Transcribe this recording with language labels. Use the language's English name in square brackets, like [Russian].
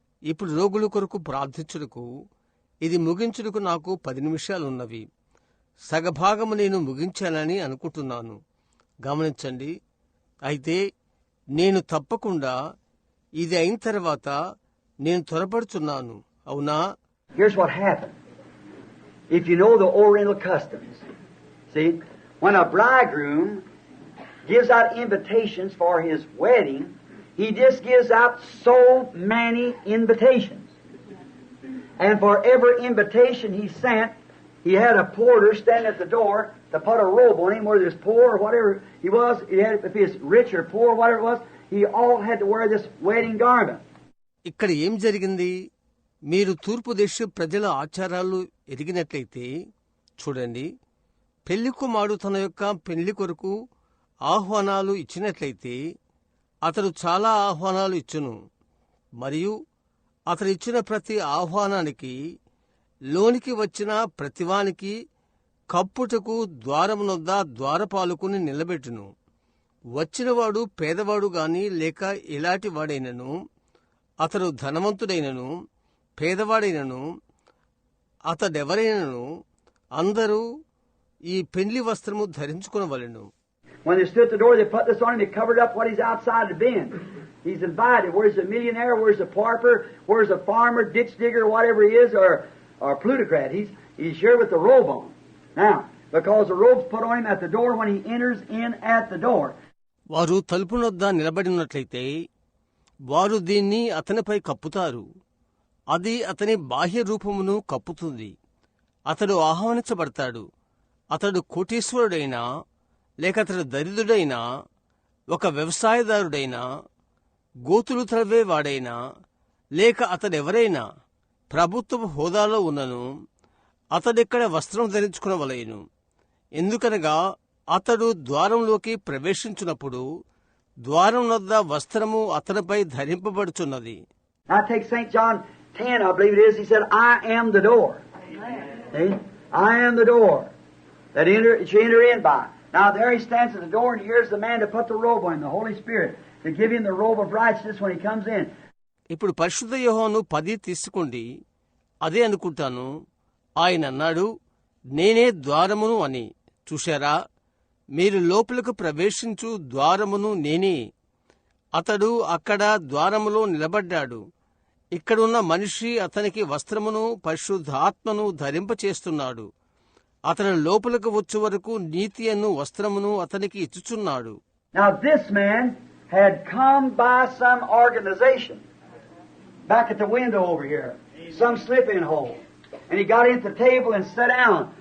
[Telugu] ఇప్పుడు రోగుల కొరకు ప్రార్థించుటకు, ఇది ముగించుటకు నాకు 10 నిమిషాలున్నవి. సగభాగము నేను ముగించాలని అనుకుంటున్నాను. గమనించండి. అయితే నేను తప్పకుండా ఇది అయిన తర్వాత నేను త్వరపడుచున్నాను. అవునా? [English] Here's what happened. If you know the Oriental customs, see, when a bridegroom gives out invitations for his wedding, he just gives out so many invitations. And for every invitation he sent, he had a porter stand at the door to put a robe on him, whether he was poor or whatever he was. If he was rich or poor, whatever it was, he all had to wear this wedding garment. [Telugu] ఇక్కడ ఏం జరిగింది? మీరు తూర్పు దేశ ప్రజల ఆచారాలు ఎరిగినట్లయితే చూడండి. పెళ్లి కుమారుడు తన యొక్క పెళ్లి కొరకు ఆహ్వానాలు ఇచ్చినట్లయితే అతడు చాలా ఆహ్వానాలు ఇచ్చును. మరియు అతడు ఇచ్చిన ప్రతి ఆహ్వానానికి లోనికి వచ్చిన ప్రతివానికి కప్పుటకు ద్వారమునొద్ద ద్వారపాలకుని నిలబెట్టును. వచ్చినవాడు పేదవాడు గాని లేక ఇలాంటి వాడైనను, అతడు ధనవంతుడైనను పేదవాడైనను, అతడెవరైనను అందరూ ఈ పెండ్లి వస్త్రము ధరించుకునవలెను. [English] When they stood at the door, they put this on him. They covered up what he's outside the bin. He's invited. Where's the millionaire? Where's the pauper? Where's the farmer, ditch digger, whatever he is, or plutocrat? He's here with the robe on. Now, because the robe's put on him at the door when he enters in at the door. [Telugu] వారు తలుపునొద్ద నిలబడినట్లయితే వారు దీన్ని అతనిపై కప్పుతారు. అది అతని బాహ్య రూపమును కప్పుతుంది. అతడు ఆహ్వానించబడతాడు. అతడు కోటీశ్వరుడైనా లేక అతడు దరిద్రుడైనా, ఒక వ్యవసాయదారుడైనా, గోతులు త్రవ్వేవాడైనా లేక అతడెవరైనా ప్రభుత్వ హోదాలో ఉన్నను అతడిక్కడ వస్త్రం ధరించుకునవలెను. ఎందుకనగా అతడు ద్వారంలోకి ప్రవేశించినప్పుడు ద్వారం వద్ద వస్త్రము అతనిపై ధరింపబడుచున్నది. [English] Now take St. John 10, I believe it is. He said, I am the door. See? I am the door that you enter in by. Now there he stands at the door, and here's the man to put the robe on him, the Holy Spirit, to give him the robe of righteousness when he comes in. [Telugu] ఇప్పుడు పరిశుద్ధ యోహాను 10 తీసుకోండి. అదే అనుకుంటాను. ఆయన అన్నాడు, నేనే ద్వారమును అని. చూశారా? మీరు లోపలకు ప్రవేశించు ద్వారమును నేనే. అతడు అక్కడ ద్వారములో నిలబడ్డాడు. ఇక్కడున్న మనిషి అతనికి వస్త్రమును పరిశుద్ధాత్మను ధరింపచేస్తున్నాడు. అతని లోపలకు వచ్చే వరకు నీతి అను వస్త్రమును అతనికి ఇచ్చుచున్నాడు. [English] Now this man had come by some organization back at the window over here, some slip-in hole, and he got in at the table and sat down.